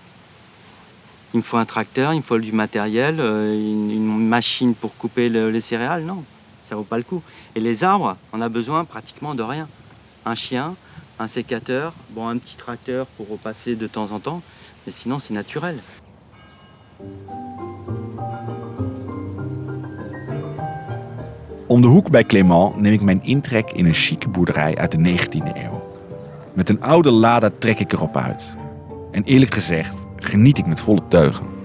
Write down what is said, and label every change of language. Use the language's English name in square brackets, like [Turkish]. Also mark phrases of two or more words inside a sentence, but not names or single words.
[French] Il me faut un tracteur, il me faut du matériel, une machine pour couper les céréales. Non, ça vaut pas le coup. Et les arbres, on a besoin pratiquement de rien. Un chien, un sécateur, bon, un petit tracteur pour repasser de temps en temps. Mais sinon, c'est naturel. [Dutch] Om de hoek bij Clément neem ik mijn intrek in een chique boerderij uit de 19e eeuw. Met een oude Lada trek ik erop uit. En eerlijk gezegd geniet ik met volle teugen.